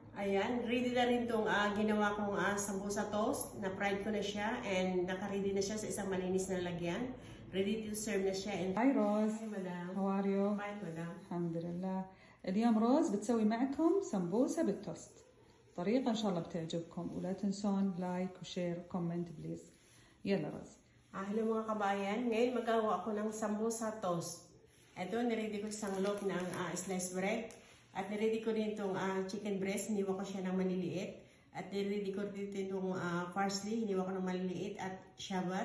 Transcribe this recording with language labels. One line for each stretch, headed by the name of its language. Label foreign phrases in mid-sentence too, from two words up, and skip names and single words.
Filipino: Ayan, ready na rin itong ginawa kong sambusa toast. Na-fried ko na siya and naka-ready na siya sa isang malinis na lagyan.
English: Ready to serve
Filipino: na siya.
English: And Hi روز. Hi, madam. How are you? Fine, madam.
Arabic: الحمد لله. اليوم روز بتسوي معكم سمبوسة بالتوست. طريقة إن شاء الله بتعجبكم ولا تنسون
English: like w-share w-comment please.
Arabic: يلا روز.
Filipino: Hello mga kabayan. Ngayon magawa ako ng sambusa toast. Ito, niready ko isang loaf ng
English: sliced bread.
Filipino: At niready ko rin itong
English: chicken breast.
Filipino: Hiniwa ko siya ng maliliit. At niready ko rin itong parsley. Hiniwa ko ng maliliit at shabat.